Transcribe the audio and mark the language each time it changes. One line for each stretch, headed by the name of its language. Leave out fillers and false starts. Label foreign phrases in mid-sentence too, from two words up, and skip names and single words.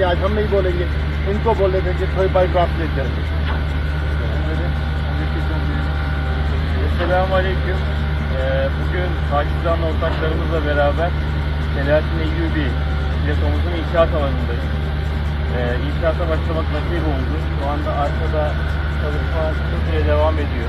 Hindi: आज हम नहीं बोलेंगे, इनको बोलने देंगे, थोड़ी बाई ट्रांसलेट करेंगे।
Turkish: Selamünaleyküm. Bugün Pakistan ortaklarımızla beraber Selahattin Eyyubi platomuzun inşaat alanındayız. İnşaata başlamak nasip oldu. Şu anda arkada çalışma kısa süre devam ediyor.